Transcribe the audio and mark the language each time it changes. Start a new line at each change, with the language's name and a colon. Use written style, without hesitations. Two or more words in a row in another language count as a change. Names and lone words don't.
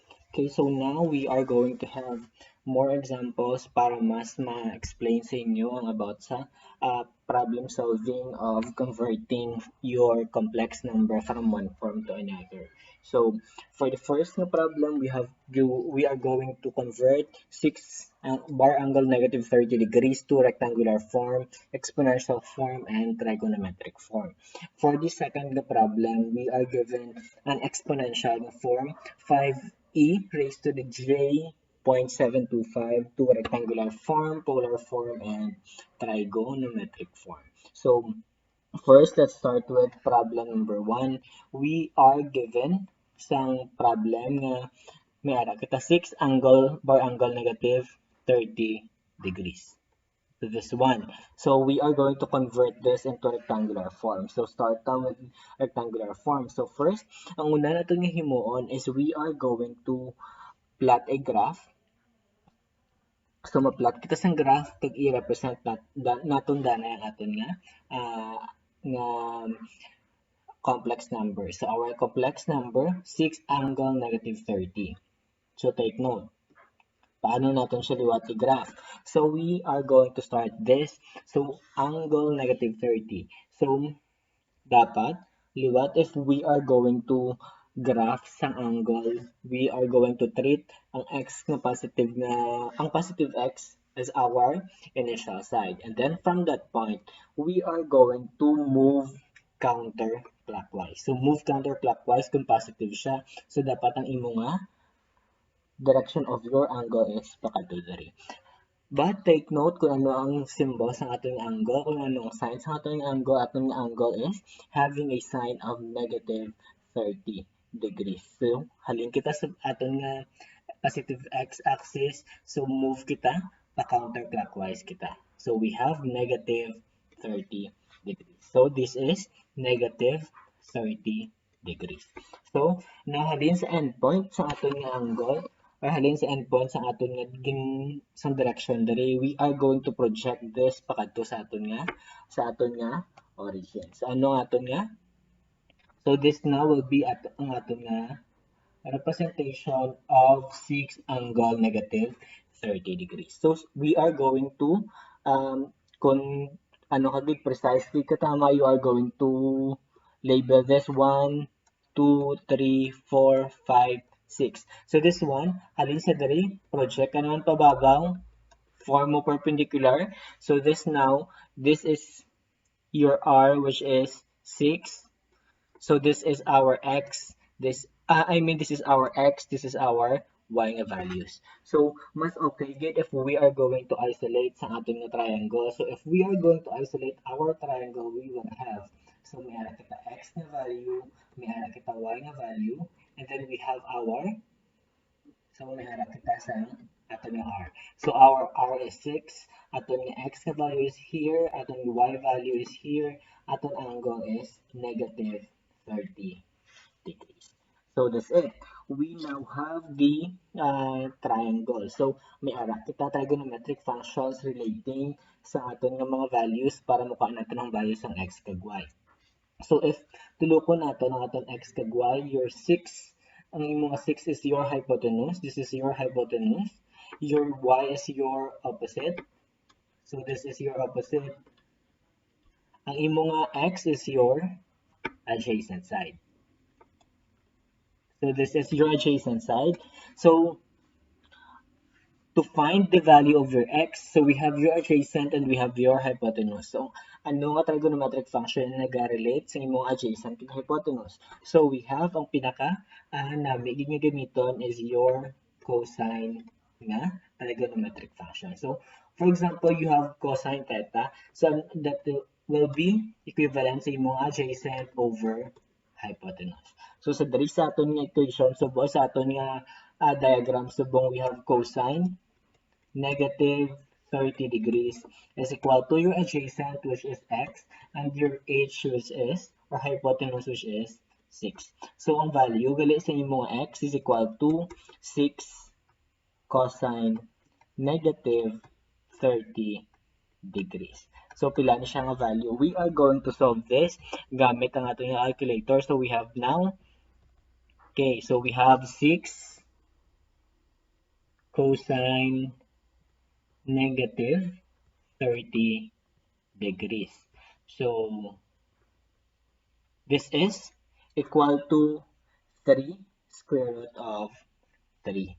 English: Okay, so now we are going to have more examples
Hiligaynon: para mas ma-explain sa inyo ang about sa
English: problem solving of converting your complex number from one form to another. So for the first na problem, we are going to convert 6 bar angle negative 30 degrees to rectangular form, exponential form, and trigonometric form. For the second na problem, we are given an exponential form 5e raised to the j 0.725 to rectangular form, polar form, and trigonometric form. So first, let's start with problem number 1. We are given
Hiligaynon: isang problem na may ara kita
English: 6 angle, bar angle negative 30 degrees. To this one. So we are going to convert this into rectangular form. So
Filipino: start tayo
English: with rectangular form. So first,
Hiligaynon: ang una natin nga himuon
English: is we are going to plot a graph.
Hiligaynon: So ma-plot kita sang graph kag i-represent naton dana ang aton nga
English: complex number. So our complex number 6 angle negative 30. So take note.
Hiligaynon: Paano natin siya liwat i-graph?
English: So we are going to start this. So angle negative 30.
Hiligaynon: So dapat liwat
English: if we are going to graph sang angle, we are going to treat
Hiligaynon: ang x na ang
English: positive x as our initial side. And then from that point, we are going to move counterclockwise.
Hiligaynon: So
English: move counterclockwise
Hiligaynon: kung positive siya. So dapat ang imo nga
English: direction of your angle
Hiligaynon: is pakadto diri.
English: But take note
Hiligaynon: kung ano ang symbol sa atong angle, kung ano ang sign sa atong angle.
English: Atong angle is having a sign of negative 30 degrees. So,
Hiligaynon: halin kita sa atong positive x-axis. So, move kita pa counterclockwise kita.
English: So, we have negative 30 degrees. So, this is negative 30 degrees. So,
Hiligaynon: nahalin sa endpoint sa atong angle, or halin sa endpoint sa aton nga sa direction diri,
English: we are going to project this
Hiligaynon: pakadto sa aton nga origin. So ano aton nga?
English: So this now will be
Hiligaynon: ang aton nga
English: representation of 6 angle negative 30 degrees. So we are going to
Hiligaynon: kung ano kagid precisely katama,
English: you are going to label this 1, 2, 3, 4, 5, 6. So this one,
Hiligaynon: halin sa diri, project ka naman pababaw, form mo perpendicular.
English: So this now, this is your R, which is 6. So this is our X, this is our X, this is our Y nga values. So
Hiligaynon: mas okay gid
English: if we are going to isolate
Hiligaynon: sa ating nga
English: triangle. So if we are going to isolate our triangle, we will have,
Hiligaynon: so may ara kita X na value, may ara kita Y nga value,
English: and then we have our,
Hiligaynon: so may harap kita sa aton nga
English: R. So our R is 6,
Hiligaynon: aton nga X nga value is here, aton nga Y value is here, aton angle
English: is negative 30 degrees. So that's it. We now have the triangle.
Hiligaynon: So may ara kita
English: trigonometric functions
Hiligaynon: relating sa aton nga mga values para mukha natin ang values ng X kag Y. So if tulukon nato ang aton X kag Y,
English: your 6,
Hiligaynon: ang imong
English: 6 is your hypotenuse. This is your hypotenuse. Your Y is your opposite. So this is your opposite.
Hiligaynon: Ang imong
English: X is your adjacent side. So this is your adjacent side. So to find the value of your x, so we have your adjacent and we have your hypotenuse. So,
Hiligaynon: ano nga
English: trigonometric function
Hiligaynon: na nag-relate sa imong
English: adjacent and hypotenuse? So, we have
Hiligaynon: ang pinaka nami gamiton
English: is your cosine nga trigonometric function. So, for example, you have cosine theta. So, that will be equivalent
Hiligaynon: sa imong
English: adjacent over hypotenuse. So,
Hiligaynon: sa diri sa aton nga equation, so sa aton nga diagram, subong
English: we have cosine negative 30 degrees is equal to your adjacent, which is x, and your h, which is, or hypotenuse, which is 6. So,
Hiligaynon: ang value, gali sa imong x is equal to
English: 6 cosine negative 30 degrees. So,
Hiligaynon: pila na siya nga value.
English: We are going to solve this
Hiligaynon: gamit ang ating calculator.
English: So, we have now, okay, so we have 6 cosine negative 30 degrees. So this is equal to 3 square root of 3.